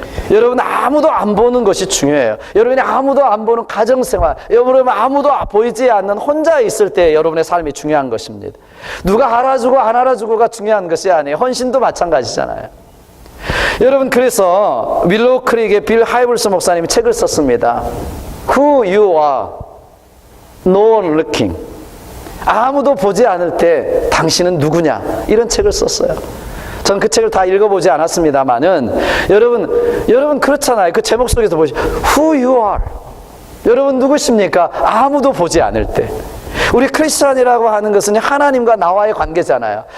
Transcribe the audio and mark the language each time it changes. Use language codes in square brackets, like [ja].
[ko] 여러분, 아무도 안 보는 것이 중요해요. 여러분이 아무도 안 보는 가정생활, 여러분 아무도 보이지 않는 혼자 있을 때 여러분의 삶이 중요한 것입니다. 누가 알아주고 안 알아주고가 중요한 것이 아니에요. 헌신도 마찬가지잖아요. 여러분, 그래서 윌로우 크릭의 빌 하이블스 목사님이 책을 썼습니다. [en] Who you are, no one looking. [ko] 아무도 보지 않을 때 당신은 누구냐, 이런 책을 썼어요. 전 그 책을 다 읽어보지 않았습니다만은 여러분 그렇잖아요. 그 제목 속에서 보시 [en] Who you are. [ko] 여러분 누구십니까? 아무도 보지 않을 때. 우리 크리스찬이라고 하는 것은 하나님과 나와의 관계잖아요.